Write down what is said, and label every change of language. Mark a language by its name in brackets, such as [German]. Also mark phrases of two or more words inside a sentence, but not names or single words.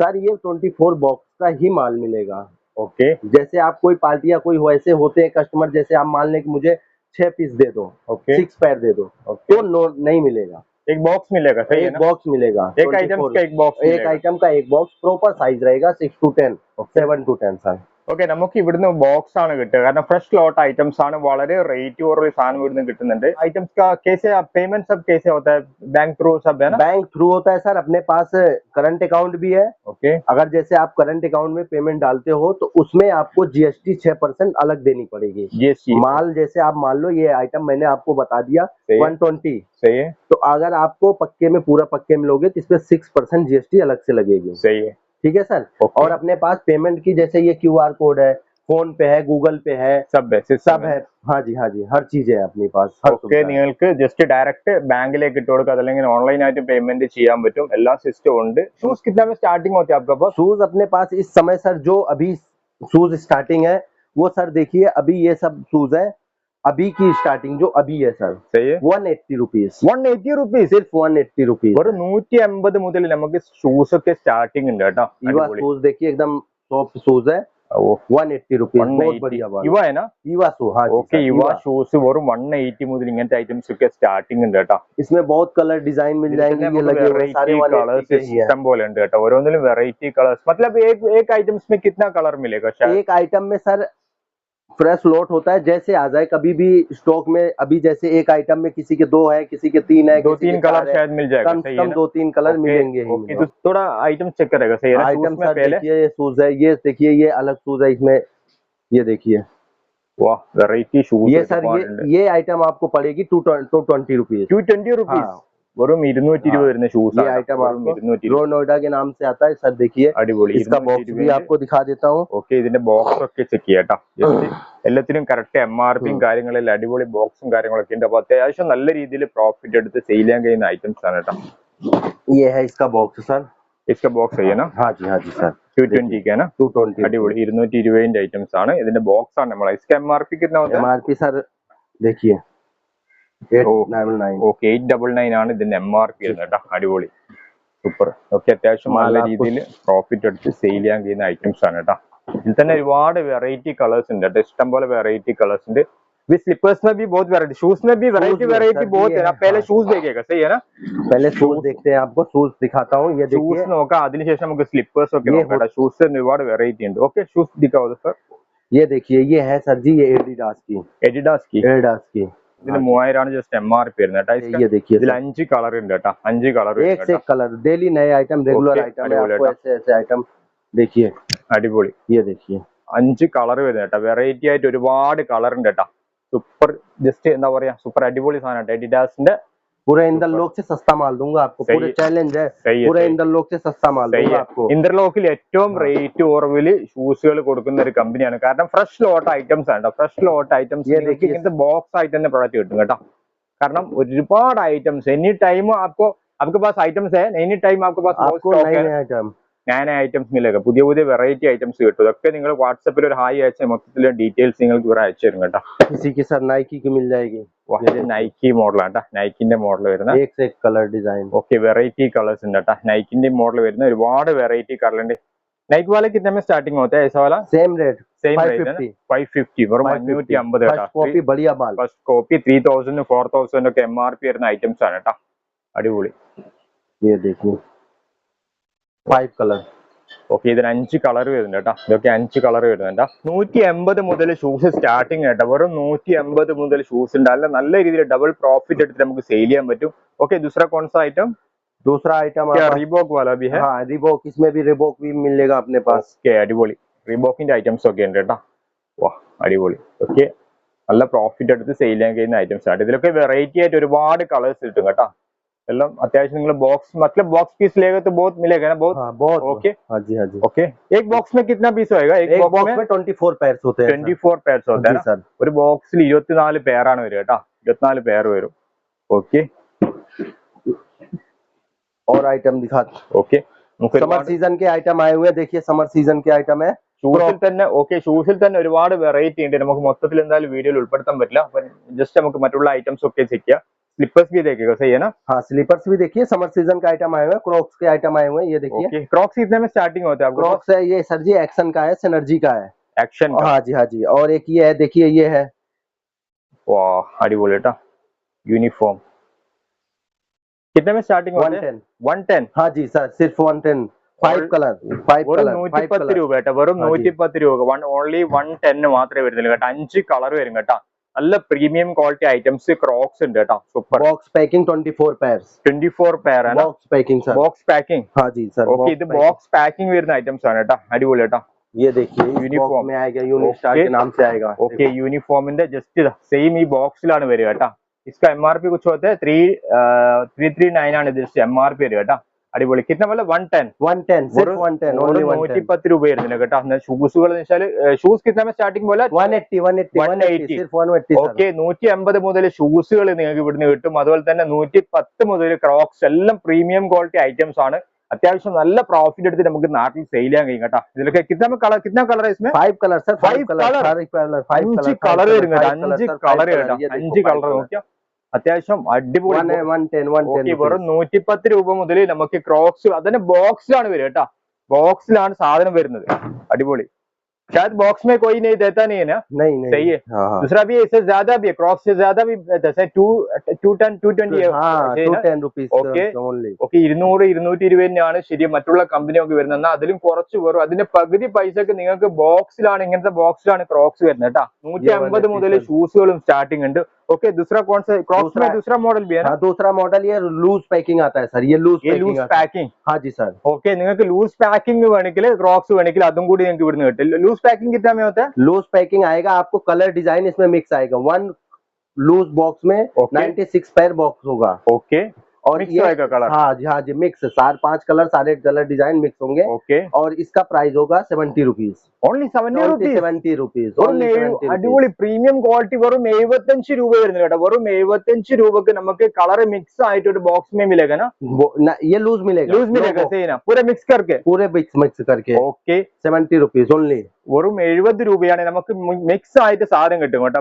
[Hindi] सर, ये 24 बॉक्स का ही माल मिलेगा। ओके, जैसे आप कोई पार्टी या कोई वैसे होते हैं कस्टमर, जैसे आप मान लें कि मुझे 6 पीस दे दो, ओके, 6 पैर दे दो, ओके, तो नहीं मिलेगा। एक बॉक्स मिलेगा, सही है ना? बॉक्स मिलेगा, एक आइटम का एक बॉक्स, एक आइटम का एक बॉक्स प्रॉपर साइज रहेगा 6 to 10, 7 to 10 सर। [Malayalam] ഓക്കെ, നമുക്ക് ഇവിടുന്ന് ബോക്സ് ആണ് കിട്ടുക, കാരണം [English] fresh lot items [Malayalam] ആണ്, വളരെ റേറ്റ് കുറവ് സാധനം ഇവിടുന്ന് കിട്ടുന്നുണ്ട്. [Hindi] ഐറ്റംസ് का कैसे पेमेंट सब कैसे होता है? बैंक थ्रू सब है ना? बैंक थ्रू होता है सर, अपने पास [English] current account [Hindi] भी है। ओके, अगर जैसे आप [English] current account [Hindi] में पेमेंट डालते हो तो उसमें आपको जीएसटी 6% अलग देनी पड़ेगी। जीएसटी माल जैसे आप मान लो ये आइटम मैंने आपको बता दिया 120, सही है, तो अगर आपको पक्के में पूरा पक्के में लोगे तो इसमें 6% जीएसटी अलग से लगेगी। सही है, ठीक है सर। और अपने पास पेमेंट की जैसे ये [English] QR code [Hindi] है, [English] PhonePe [Hindi] है, [English] Google Pay [Hindi] है, सब है। हाँ जी, हाँ जी, हर चीज है अपने पास। [Malayalam] ഓക്കെ, നിങ്ങൾക്ക് [English] just direct [Malayalam] ബാങ്കിലേക്ക് ഇട്ട് കൊടുക്കുക, അല്ലെങ്കിൽ ഓൺലൈൻ ആയിട്ട് പേയ്മെന്റ് ചെയ്യാൻ പറ്റും, എല്ലാ സിസ്റ്റം ഉണ്ട്. [Hindi] शूज कितना में स्टार्टिंग होती है आपका पास? शूज अपने पास इस समय सर जो अभी शूज स्टार्टिंग है वो सर देखिए अभी ये सब शूज है अभी की स्टार्टिंग जो अभी है सर, सही है, 180 रुपीज 180 रुपीस सिर्फ 180 रुपीज [Malayalam] ഒരു 150 മുതൽ നമുക്ക് ഷൂസ് ഒക്കെ സ്റ്റാർട്ടിംഗ് ഉണ്ട് കേട്ടോ. [Hindi] ईवा शूज देखिए एकदम सॉफ्ट शूज है, 180 रुपीज, बहुत बढ़िया बात। ഇവ है ना? ईवा शू, हाँ ओके, [Malayalam] ഇവ ഷൂസ് വെറും 180 മുതൽ ഇങ്ങനത്തെ ഐറ്റംസ് ഒക്കെ സ്റ്റാർട്ടിംഗ് ഉണ്ട് കേട്ടോ. [Hindi] इसमें बहुत कलर डिजाइन मिल जाएंगे, ये लगे हुए सारे कलर्स सिस्टम बोले [Malayalam] ഉണ്ട് കേട്ടോ. ഓരോന്നിലും [English] variety colours, [Hindi] मतलब एक आइटम्स में कितना कलर मिलेगा? शायद एक आइटम में सर [English] fresh lot [Hindi] होता है, जैसे आ जाए कभी भी स्टॉक में। अभी जैसे एक आइटम में किसी के 2 है, किसी के 3 है, 2-3 कलर शायद मिल जाएगा, कम से कम 2-3 कलर मिलेंगे ही। तो थोड़ा आइटम चेक करेगा, सही है ना? आइटम सर देखिए ये शूज है, ये देखिए ये अलग शूज है इसमें, ये देखिए वाह वेराइटी शूज। ये सर ये आइटम आपको पड़ेगी 220 रुपीज [Malayalam] 220 रुपीस വെറും 220 വരുന്ന ഷൂസ് [Hindi] ये आइटम आपको रो नोएडा के नाम से आता है सर। देखिए [Malayalam] അടിപൊളി [Hindi] इसका बॉक्स भी आपको दिखा देता हूँ। [Malayalam] ഓക്കെ ഇതിന്റെ ബോക്സ് ഒക്കെ ചെക്ക് ചെയ്യാട്ടോ ജസ്റ്റ് എല്ലാത്തിനും കറക്റ്റ് MRPയും കാര്യങ്ങളെല്ലാം അടിപൊളി ബോക്സും കാര്യങ്ങളൊക്കെ ഉണ്ട് അപ്പൊ അത്യാവശ്യം നല്ല രീതിയിൽ പ്രോഫിറ്റ് എടുത്ത് സെയിൽ ചെയ്യാൻ കഴിയുന്ന ഐറ്റംസ് ആണ് കേട്ടോ [Hindi] ये है इसका बॉक्स सर। इसका बॉक्स है ना हाँ जी सर 220 का है ना 220 [Malayalam] अടിപൊളി 220 ഐറ്റംസ് ആണ് ഇതിന്റെ ബോക്സ് ആണ് നമ്മളെ [Hindi] इसका MRP कितना होता है MRP सर देखिए 899 [Malayalam] ഓക്കെ 899 ആണ് ഇതിന്റെ MRP കേട്ടോ അടിപൊളി സൂപ്പർ ഓക്കെ അത്യാവശ്യം നല്ല രീതിയിൽ പ്രോഫിറ്റ് എടുത്ത് സെയിൽ ചെയ്യാൻ കഴിയുന്ന ഐറ്റംസ് ആണ് കേട്ടോ ഇതിൽ തന്നെ ഒരുപാട് [English] variety colours [Malayalam] ഉണ്ട് കേട്ടോ ഇഷ്ടം പോലെ [English] variety colours [Malayalam] ഉണ്ട് [Hindi] भी स्लीपर्स में भी बहुत वैरायटी शूज में भी वैरायटी बहुत है ना [Malayalam] पहले शूज देखिएगा सही है ना [Hindi] पहले शूज देखते हैं आपको शूज दिखाता हूँ ये देखिए [Malayalam] ഷൂസ് നോക്കാം അതിനുശേഷം നമുക്ക് സ്ലിപ്പേഴ്സ് ഒക്കെ നോക്കാം ഷൂസ് ഒരുപാട് വെറൈറ്റി ഉണ്ട് ഓക്കെ ഷൂസ് [Hindi] दिखाओ सर ये देखिए ये है सर जी ये एडिडास की [Malayalam] ഇതിന് 3000 ആണ് ജസ്റ്റ് MRP വരുന്നത് കേട്ടോ [Hindi] ये देखिए [Malayalam] ഇതിൽ 5 കളർ ഉണ്ട് കേട്ടോ 5 കളർ [Hindi] एक से एक कलर डेली नए आइटम रेगुलर आइटम है आपको ऐसे ऐसे आइटम देखिए [Malayalam] അടിപൊളി [Hindi] ये देखिए [Malayalam] 5 കളർ വരുന്നത് കേട്ടോ വെറൈറ്റി ആയിട്ട് ഒരുപാട് കളർ ഉണ്ട് കേട്ടോ സൂപ്പർ ജസ്റ്റ് എന്താ പറയാ സൂപ്പർ അടിപൊളി സാധനം കേട്ടോ എഡിഡാസിന്റെ [Hindi] पूरा इंटरलॉक से सस्ता माल दूंगा आपको [English] full challenge [Hindi] है पूरा इंटरलॉक से सस्ता माल दूंगा आपको [Malayalam] ഇന്റർലോക്കിൽ ഏറ്റവും റേറ്റ് കുറവില് ഷൂസുകൾ കൊടുക്കുന്ന ഒരു കമ്പനിയാണ് കാരണം [English] fresh lot items [Malayalam] ആണ് [English] fresh lot items [Malayalam] ഇങ്ങനത്തെ ബോക്സ് ആയിട്ട് തന്നെ പ്രോഡക്റ്റ് കിട്ടും കേട്ടോ കാരണം ഒരുപാട് [English] items any time [Hindi] आपके पास आइटम्स है [English] any time [Hindi] आपके पास [Malayalam] നയ ഐറ്റംസ് മില്ലേക്കാം പുതിയ പുതിയ [English] variety items [Malayalam] കിട്ടും ഇതൊക്കെ നിങ്ങൾ വാട്സപ്പിൽ ഒരു ഹായ് അയച്ച മൊത്തത്തിലുള്ള ഡീറ്റെയിൽസ് നിങ്ങൾക്ക് ഇവിടെ അയച്ചു തരും കേട്ടോ [Hindi] नाइकी की मिल जाएगी [Malayalam] നൈക്കി മോഡലാണ് കേട്ടോ നൈക്കിന്റെ മോഡൽ വരുന്ന [Hindi] एक से एक कलर डिजाइन [Malayalam] ഓക്കെ [English] variety colours [Malayalam] ഉണ്ട് കേട്ടോ നൈക്കിന്റെ മോഡൽ വരുന്ന ഒരുപാട് വെറൈറ്റി കളർ ഉണ്ട് [Hindi] नाइक वाले कितने में स्टार्टिंग होता है ऐसा वाला सेम रेट [Malayalam] 550 വെറും 550 [English] first copy [Hindi] बढ़िया माल [English] first copy [Malayalam] 3000 4000 ഒക്കെ MRP വരുന്ന ഐറ്റംസ് ആണ് കേട്ടോ അടിപൊളി [Hindi] ये देखिए 5 कलर [Malayalam] ഓക്കെ ഇതിന് 5 കളർ വരുന്നുണ്ട് കേട്ടോ ഇതൊക്കെ 5 കളർ വരുന്നുണ്ട് 180 മുതൽ ഷൂസ് സ്റ്റാർട്ടിങ് കേട്ടോ വെറും 180 മുതൽ ഷൂസ് ഉണ്ട് അല്ല നല്ല രീതിയിൽ [English] double profit [Malayalam] എടുത്ത് നമുക്ക് സെയിൽ ചെയ്യാൻ പറ്റും ഓക്കെ [Hindi] दूसरा कौन सा आइटम दूसरा आइटम क्या रिबॉक वाला भी है हाँ रिबॉक इसमें भी रिबॉक भी मिलेगा अपने पास [Malayalam] ഓക്കെ അടിപൊളി റിബോക്കിന്റെ ഐറ്റംസ് ഒക്കെ ഉണ്ട് കേട്ടോ വാ അടിപൊളി ഓക്കെ നല്ല പ്രോഫിറ്റ് എടുത്ത് സെയിൽ ചെയ്യാൻ കഴിയുന്ന ഐറ്റംസ് ആണ് ഇതിലൊക്കെ വെറൈറ്റി ആയിട്ട് ഒരുപാട് കളേഴ്സ് കിട്ടും കേട്ടോ എല്ലാം അത്യാവശ്യം നിങ്ങൾ [Hindi] बॉक्स मतलब बॉक्स पीस लेगा तो बहुत मिलेगा ना बहुत हाँ बहुत ओके हाँ जी ओके एक बॉक्स में कितना पीस होएगा एक बॉक्स में 24 पेयर्स होते हैं 24 पेयर्स होते हैं सर [Malayalam] ഒരു ബോക്സിൽ 24 പെയറാണ് വരിക കേട്ടോ 24 പെയർ വരും ഓക്കെ [Hindi] और आइटम दिखा ओके [English] summer season [Hindi] के आइटम आए हुए हैं देखिए [English] summer season [Hindi] के आइटम है [Malayalam] ഷൂസിൽ തന്നെ ഓക്കെ ഷൂസിൽ തന്നെ ഒരുപാട് വെറൈറ്റി ഉണ്ട് നമുക്ക് മൊത്തത്തിൽ എന്തായാലും വീഡിയോയിൽ ഉൾപ്പെടുത്താൻ പറ്റില്ല അപ്പൊ ജസ്റ്റ് നമുക്ക് മറ്റുള്ള ഐറ്റംസ് ഒക്കെ ചെക്ക് ചെയ്യാം [Hindi] स्लीपर्स भी देखेगा सही है ना हाँ स्लीपर्स भी देखिए [English] summer season [Hindi] का आइटम आए हुए हैं क्रॉक्स के आइटम आए हुए हैं ये देखिए ओके क्रॉक्स कितने में स्टार्टिंग होता है आपको क्रॉक्स है ये सर जी एक्शन का है सिनर्जी का है एक्शन का हाँ जी और एक ये है देखिए ये है वाह अടിപൊളി टा यूनिफॉर्म कितने में स्टार्टिंग होता है 110 हाँ जी सर सिर्फ 110 5 कलर 5 कलर [Malayalam] 110 രൂപ കേട്ടോ വെറും 110 രൂപ ഓൺലി 110 മാത്രമേ വരുന്നുള്ളൂ കേട്ടോ 5 കളർ വരും കേട്ടോ നല്ല [English] premium quality items [Malayalam] ക്രോക്സ് ഉണ്ട് കേട്ടോ സൂപ്പർ [English] box packing [Malayalam] 24 पेयर्स 24 പെയർ ആണ് [English] box packing [Malayalam] സർ [English] box packing [Hindi] हाँ जी सर [Malayalam] ഓക്കേ ഇത് [English] box packing [Malayalam] വരുന്ന ഐറ്റംസ് ആണ് കേട്ടോ അടിപൊളി കേട്ടോ [Hindi] ये देखिए यूनिफॉर्म में आएगा यूनिस्टार के नाम से आएगा [Malayalam] ओके यूनिफॉर्मिന്റെ ജസ്റ്റ് സെയിം ഈ ബോക്സിലാണ് വരിക കേട്ടോ [Hindi] इसका MRP कुछ होता है [Malayalam] 339 ആണ് ജസ്റ്റ് MRP വരിക കേട്ടോ അടിപൊളി [Hindi] कितना मतलब 110 सिर्फ 110 ओनली [Malayalam] 110 രൂപ വരുന്നില്ല കേട്ടോ എന്നാൽ ഷൂസുകൾ വെച്ചാൽ ഷൂസ് [Hindi] कितना में स्टार्टिंग बोला 180 सिर्फ 180 [Malayalam] ഓക്കേ 150 മുതൽ ഷൂസുകൾ നിങ്ങൾക്ക് ഇവിടുന്ന് കിട്ടും അതുപോലെ തന്നെ 110 മുതൽ ക്രോക്സ് എല്ലാം [English] premium quality items [Malayalam] ആണ് അത്യാവശ്യം നല്ല പ്രോഫിറ്റ് എടുത്ത് നമുക്ക് നാട്ടിൽ സെയിൽ ചെയ്യാൻ കഴിയും കേട്ടോ ഇതിലൊക്കെ [Hindi] कितना कलर है इसमें 5 कलर सर 5 कलर [Malayalam] 5 കളർ വരും കേട്ടോ 5 കളർ കേട്ടോ 5 കളർ നോക്കിയാ അത്യാവശ്യം അടിപൊളി വെറും 110 രൂപ മുതൽ നമുക്ക് ക്രോക്സ് അതിന്റെ ബോക്സിലാണ് വരിക കേട്ടോ ബോക്സിലാണ് സാധനം വരുന്നത് അടിപൊളി [Hindi] शायद बॉक्स में कोई नहीं देता नहीं है ना नहीं सही है दूसरा भी इससे ज्यादा भी है क्रॉक्स से ज्यादा भी जैसे 220 [Malayalam] ഓക്കെ 200 220 ശരി മറ്റുള്ള കമ്പനിയൊക്കെ വരുന്നത് എന്നാൽ അതിലും കുറച്ച് വരും അതിന്റെ പകുതി പൈസക്ക് നിങ്ങൾക്ക് ബോക്സിലാണ് ഇങ്ങനത്തെ ബോക്സിലാണ് ക്രോക്സ് വരുന്നത് കേട്ടോ 150 മുതൽ ഷൂസുകളും സ്റ്റാർട്ടിംഗ് ഉണ്ട് [Hindi] ओके दूसरा कौन सा क्रॉक्स में दूसरा मॉडल भी है ना दूसरा मॉडल ये [English] loose packing [Hindi] आता है सर ये लूज पैकिंग हाँ जी सर [Malayalam] ओके നിങ്ങൾക്ക് [English] loose packing [Malayalam] വേണമെങ്കിൽ ക്രോക്സ് വേണമെങ്കിൽ അതും കൂടി നിങ്ങൾക്ക് ഇവിടുന്ന് കിട്ടും [Hindi] लूज पैकिंग कितना में होता है [English] loose packing [Hindi] आएगा आपको [English] colour design [Hindi] इसमें मिक्स आएगा 1 [English] loose box [Hindi] में 96 पेयर बॉक्स होगा ओके और मिक्स ये होएगा कलर। हाँ जी, हाँ जी, मिक्स 4-5 कलर, सारे [English] colour design [Hindi] मिक्स होंगे। ओके, और इसका प्राइस होगा 70 रुपीज, [English] only 70 rupees. [Hindi] 70 रुपीज, [Malayalam] വെറും [Hindi] ओनली 70 [Malayalam] അടിപൊളി [Hindi] रुपीज। [English] premium quality [Malayalam] വെറും 75 രൂപ വരുന്നത് കേട്ടോ. വെറും 75 രൂപക്ക് നമുക്ക് കളർ മിക്സ് ആയിട്ട് ഒരു [Hindi] बॉक्स में मिलेगा ना, ये लूज मिलेगा, लूज मिलेगा, सही ना, पूरा मिक्स करके. पूरे मिक्स मिक्स करके [Malayalam] ഓക്കെ, [Hindi] 70 रुपीज ओनली। [Malayalam] വെറും 70 രൂപയാണ് നമുക്ക് മിക്സ് ആയിട്ട് സാധനം കിട്ടും കേട്ടോ.